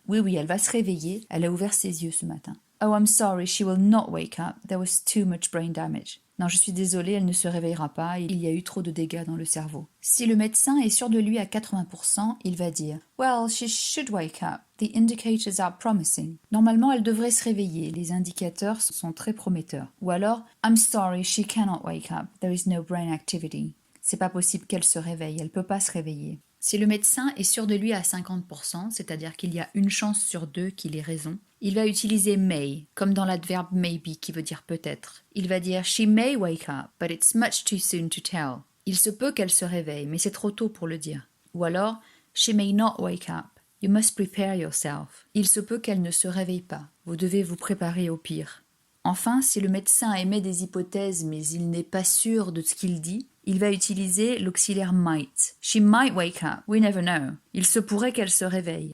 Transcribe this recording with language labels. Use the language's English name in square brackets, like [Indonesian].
[French] Oui, oui, elle va se réveiller. Elle a ouvert ses yeux ce matin. [English] Oh, I'm sorry, she will not wake up. There was too much brain damage. [French] Non, je suis désolée, elle ne se réveillera pas, il y a eu trop de dégâts dans le cerveau. Si le médecin est sûr de lui à 80%, il va dire « [English] Well, she should wake up. The indicators are promising. [French] » Normalement, elle devrait se réveiller, les indicateurs sont très prometteurs. Ou alors [English] « I'm sorry, she cannot wake up. There is no brain activity. [French] » C'est pas possible qu'elle se réveille, elle peut pas se réveiller. Si le médecin est sûr de lui à 50%, c'est-à-dire qu'il y a une chance sur deux qu'il ait raison, il va utiliser may, comme dans l'adverbe maybe qui veut dire peut-être. Il va dire [English] she may wake up, but it's much too soon to tell. [French] Il se peut qu'elle se réveille, mais c'est trop tôt pour le dire. Ou alors [English] she may not wake up. You must prepare yourself. [French] Il se peut qu'elle ne se réveille pas. Vous devez vous préparer au pire. Enfin, si le médecin émet des hypothèses mais il n'est pas sûr de ce qu'il dit, il va utiliser l'auxiliaire might. [English] She might wake up. We never know. [French] Il se pourrait qu'elle se réveille.